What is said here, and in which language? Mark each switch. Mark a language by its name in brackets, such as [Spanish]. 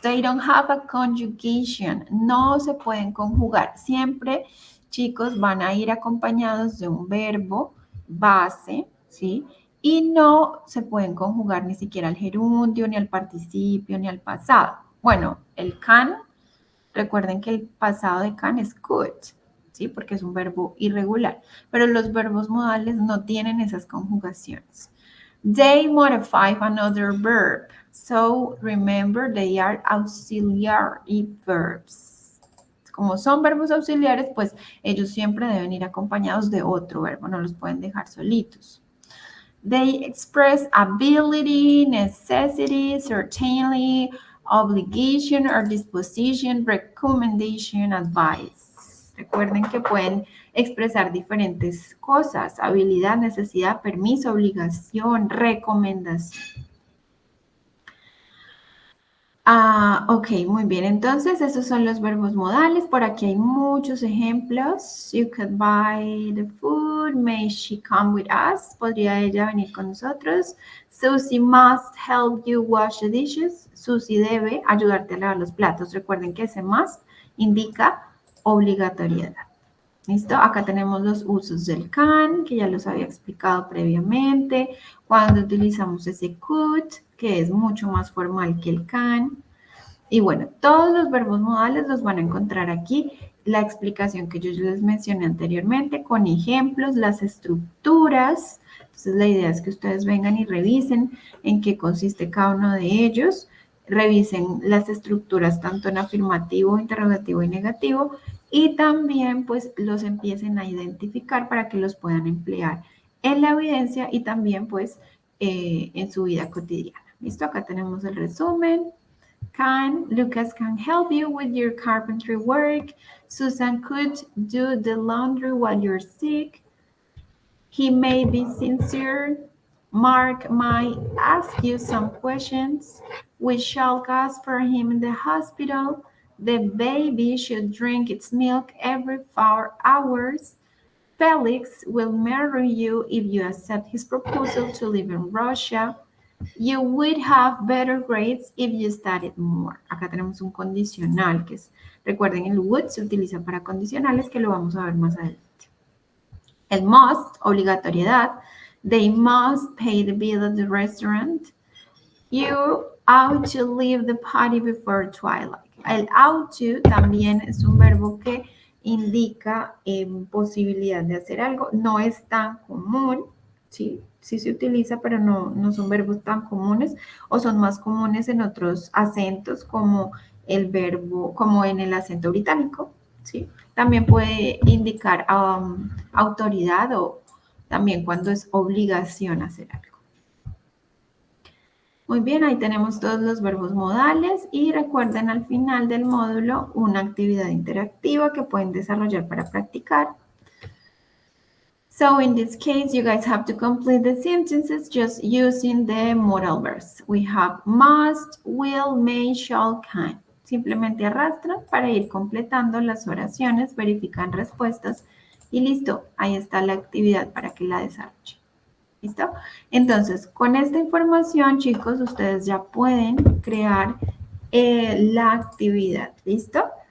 [English] They don't have a conjugation. [Spanish] No se pueden conjugar. Siempre, chicos, van a ir acompañados de un verbo base, ¿sí? Y no se pueden conjugar ni siquiera al gerundio, ni al participio, ni al pasado. Bueno, el can, recuerden que el pasado de can es could, ¿sí? Porque es un verbo irregular, pero los verbos modales no tienen esas conjugaciones. [English] They modify another verb, so remember they are auxiliary verbs. [Spanish] Como son verbos auxiliares, pues ellos siempre deben ir acompañados de otro verbo, no los pueden dejar solitos. [English] They express ability, necessity, certainly, obligation or disposition, recommendation, advice. [Spanish] Recuerden que pueden expresar diferentes cosas: habilidad, necesidad, permiso, obligación, recomendación. Ok, muy bien. Entonces, esos son los verbos modales. Por aquí hay muchos ejemplos. [English] You could buy the food. May she come with us? [Spanish] Podría ella venir con nosotros. [English] Susie must help you wash the dishes. [Spanish] Susie debe ayudarte a lavar los platos. Recuerden que ese must indica obligatoriedad. ¿Listo? Acá tenemos los usos del can, que ya los había explicado previamente. Cuando utilizamos ese could, que es mucho más formal que el can. Y bueno, todos los verbos modales los van a encontrar aquí. La explicación que yo les mencioné anteriormente con ejemplos, las estructuras. Entonces la idea es que ustedes vengan y revisen en qué consiste cada uno de ellos. Revisen las estructuras tanto en afirmativo, interrogativo y negativo. Y también pues los empiecen a identificar para que los puedan emplear en la evidencia y también pues en su vida cotidiana. ¿Listo? Acá tenemos el resumen. [English] Lucas can help you with your carpentry work. Susan could do the laundry while you're sick. He may be sincere. Mark might ask you some questions. We shall ask for him in the hospital. The baby should drink its milk every 4 hours. Felix will marry you if you accept his proposal to live in Russia. You would have better grades if you studied more. [Spanish] Acá tenemos un condicional que es, recuerden, el would se utiliza para condicionales que lo vamos a ver más adelante. El must, obligatoriedad. [English] They must pay the bill at the restaurant. You ought to leave the party before twilight. [Spanish] El ought to también es un verbo que indica posibilidad de hacer algo. No es tan común, ¿sí? Sí se utiliza, pero no son verbos tan comunes o son más comunes en otros acentos como el verbo, como en el acento británico, ¿sí? También puede indicar autoridad o también cuando es obligación hacer algo. Muy bien, ahí tenemos todos los verbos modales y recuerden al final del módulo una actividad interactiva que pueden desarrollar para practicar. [English] So in this case, you guys have to complete the sentences just using the modal verbs. We have must, will, may, shall, can. [Spanish] Simplemente arrastran para ir completando las oraciones, verifican respuestas y listo. Ahí está la actividad para que la desarrollen. ¿Listo? Entonces, con esta información, chicos, ustedes ya pueden crear la actividad. ¿Listo?